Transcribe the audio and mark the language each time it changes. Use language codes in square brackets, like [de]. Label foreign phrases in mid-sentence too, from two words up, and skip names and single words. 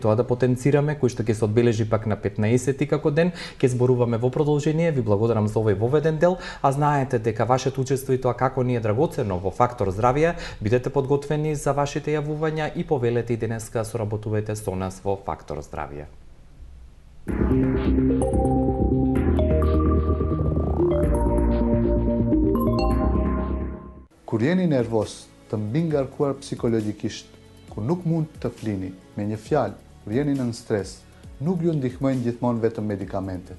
[mk] Тоа да потенцираме, кој што ќе се одбележи пак на 15 како ден, ќе зборуваме во продолжение. Ви благодарам за овој воведен дел, а знаете дека вашето учество и тоа како ни е драгоценно во Фактор здравје, бидете подготвени за вашите јавувања и повелете и денеска соработувајте со нас во Фактор здравје. [sq] Kur jeni nervos, të mbi ngarkuar psikologjikisht, ku nuk mund të flini me një fjalë, kur jeni në stres, nuk ju ndihmojnë gjithmonë vetëm medikamentet.